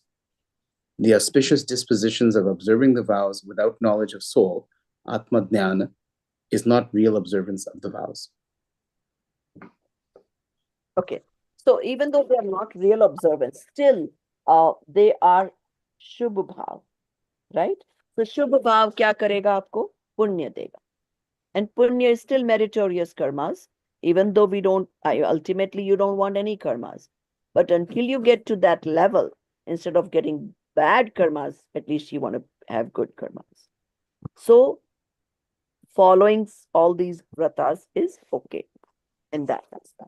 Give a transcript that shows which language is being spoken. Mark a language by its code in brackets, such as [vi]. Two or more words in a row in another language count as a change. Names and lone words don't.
[en] The auspicious dispositions of observing the vows without knowledge of soul, [hi] आत्म ध्यान, [en] is not real observance of the vows. Okay, so even though they are not real observance, still they are [hi] शुभ भाव, [en] right? [hi] सो शुभ भाव क्या करेगा आपको? पुण्य देगा. [en] And punya is still meritorious karmas, even though ultimately you don't want any karmas. But until you get to that level, instead of getting bad karmas, at least you want to have good karmas. So following all these vratas is okay in that aspect.